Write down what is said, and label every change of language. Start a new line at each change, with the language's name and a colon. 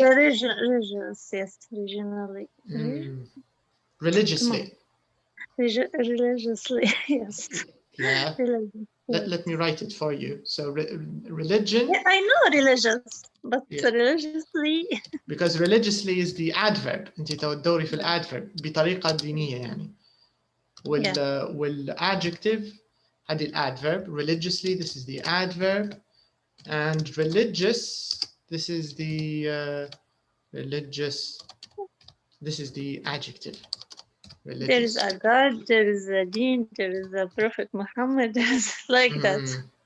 English: religious, yes, regionally. Religiously. Religiously, yes. Yeah. Religious. Let me write it for you. So religion. Yeah, I know religious, but Yeah. religiously. Because religiously is the adverb.
Arabic: انت تدوري في الادverb بطريقة دينية يعني. والadjective هذه الadverb.
English: Religiously, this is the adverb, and religious, this is the religious. This is the adjective. Religious. There is a God, there is a deen, there is a Prophet Muhammad, like that.